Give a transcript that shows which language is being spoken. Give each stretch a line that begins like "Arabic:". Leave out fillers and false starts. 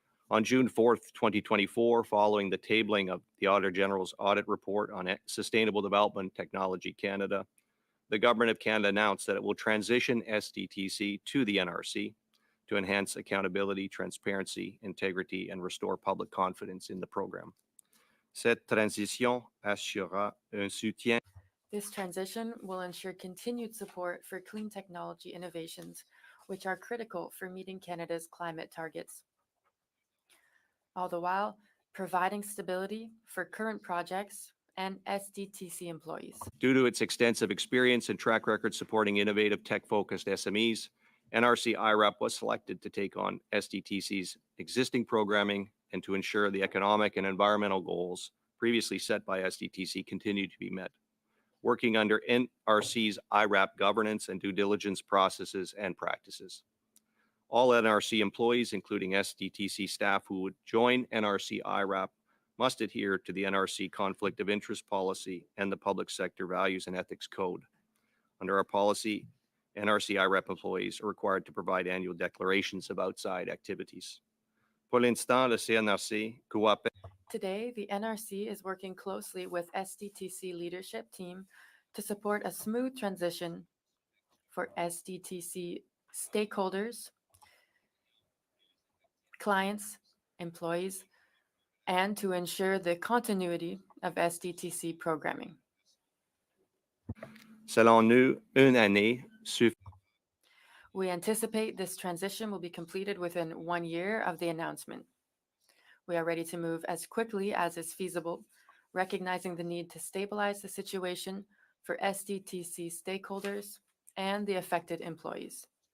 English: On June 4th, 2024, following the tabling of the Auditor General's audit report on Sustainable Development Technology Canada, the Government of Canada announced that it will transition SDTC to the NRC to enhance accountability, transparency, integrity, and restore public confidence in the program.
French: Cette transition assurera un soutien.
English: This transition will ensure continued support for clean technology innovations, which are critical for meeting Canada's climate targets, all the while providing stability for current projects and SDTC employees. Due to its extensive experience and track record supporting innovative tech-focused SMEs, NRC IRAP was selected to take on SDTC's existing programming and to ensure the economic and environmental goals previously set by SDTC continue to be met, working under NRC's IRAP governance and due diligence processes and practices. All NRC employees, including SDTC staff who would join NRC IRAP, must adhere to the NRC Conflict of Interest Policy and the Public Sector Values and Ethics Code. Under our policy, NRC IRAP employees are required to provide annual declarations of outside activities.
French: Pour l'instant, le CNRC coopère.
English: Today, the NRC is working closely with SDTC leadership team to support a smooth transition for SDTC stakeholders, clients, employees, and to ensure the continuity of SDTC programming.
French: Selon nous, une année suffit.
English: We anticipate this transition will be completed within 1 year of the announcement. We are ready to move as quickly as is feasible, recognizing the need to stabilize the situation for SDTC stakeholders and the affected employees.